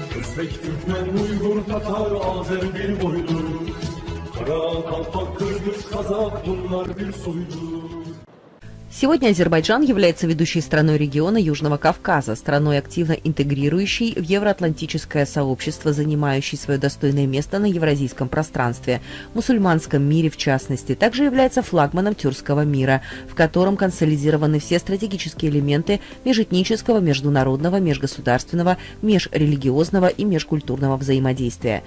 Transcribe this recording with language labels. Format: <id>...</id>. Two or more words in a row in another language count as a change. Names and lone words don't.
<tr>Özbek, Türkmen, Uygur, Tatar, Azer bir boydur. Kara, Kalpak, Kırgız, Kazak bunlar bir soydur.</tr> <ru>Сегодня Азербайджан является ведущей страной региона Южного Кавказа, страной, активно интегрирующей в евроатлантическое сообщество, занимающей свое достойное место на евразийском пространстве, мусульманском мире в частности. Также является флагманом тюркского мира, в котором консолидированы все стратегические элементы межэтнического, международного, межгосударственного, межрелигиозного и межкультурного взаимодействия.</ru>